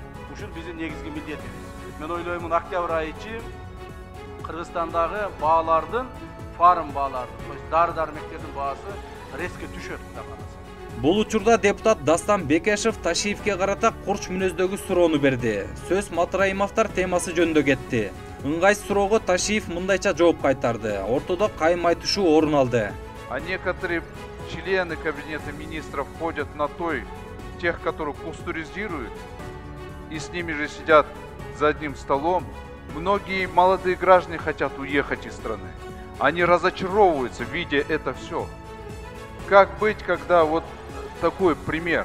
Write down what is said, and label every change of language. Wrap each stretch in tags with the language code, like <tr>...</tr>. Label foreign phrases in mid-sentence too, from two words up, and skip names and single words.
<ky>Ушул биздин негизги милдетибиз. Мен ойлойм, октябрь айы ичи Кыргызстандагы баалардын, фарм баалардын,</ky> <ru>то есть</ru> <ky>дары-дармектердин баасы резко түшөт Кудай кааласа. Бул учурда депутат Дастан Бекешев Ташиевке карата курч мүнөздөгү суроону берди. Сөз Матраимовдор темасы жөнүндө кетти. Ыңгайсыз суроого Ташиев мындайча жооп кайтарды. Ортодо кайым айтышуу орун алды.</ky> <ru>А некоторые члены кабинета министров ходят на тех, которых пастуризируют, и с ними же сидят за одним столом. Многие молодые граждане хотят уехать из страны. Они разочаровываются, видя это все. Как быть, когда вот такой пример?</ru>